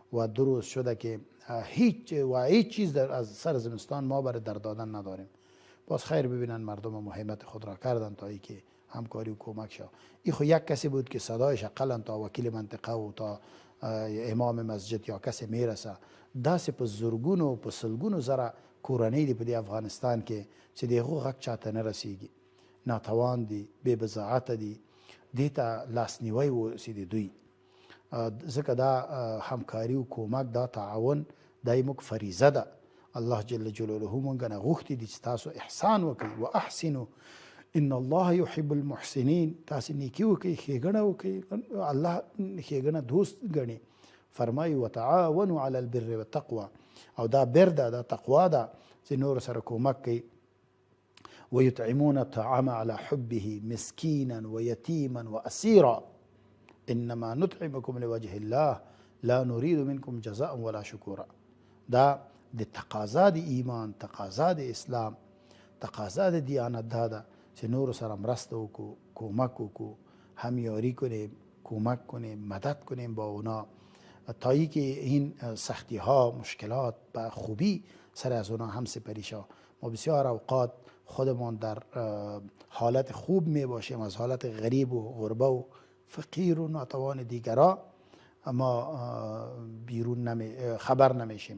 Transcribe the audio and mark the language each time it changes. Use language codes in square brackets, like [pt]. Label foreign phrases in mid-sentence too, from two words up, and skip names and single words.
[fa] و 2 روز شده که هیچ چیز از سر زمستان ما برای در دادن نداریم. باز خیر ببینن مردم هم همت خود را کردن تا ای که همکاری و کمک شد. این خو یک کسی بود که صدایش اقلا تا وکیل منطقه و تا امام مسجد یا کسی میرسه. [ps] داسې په زرګونو و په سلګونو زره کورنۍ دي په دې افغانستان کې چې د هغو غږ چاته نه رسیږي، ناتوان دي، بې بضاعته دي، دې ته لاسنیوی وسي د دوی. ځکه دا همکاري و کومک، دا تعاون دا موږ فریضه ده. الله جل جلاله مونږ نه غوښتي دي چې تاسو احسان وکړئ، [ar] و احسنوا ان الله يحب المحسنین. [ps] تاسو نیکی وکړئ، ښېګڼه وکړئ، الله ښېګڼه دوست ګڼي. فرمایي [ar] وتعاونوا على البر والتقوى، [ps] او دا بر ده، دا تقوا ده چې نور سره کومک کوي. [ar] ويطعمون الطعام على حبه مسكينا ويتيما واسيرا انما نطعمكم لوجه الله لا نريد منكم جزاء ولا شكورا. [ps] دا د تقاضا د ایمان، تقاضا د اسلام، تقاضا د دیانت دا ده چې نور سره مرسته وکړو، کومک وکړو، [fa] همیاری کنیم، کمک کنیم، مدد کنیم با اونا تا ای که این سختی ها، مشکلات به خوبی سر از اونا هم سپری شد. ما بسیار اوقات خودمان در حالت خوب می باشیم، از حالت غریب و غربه و فقیر و ناتوان دیگرا ما بیرون خبر نمیشیم.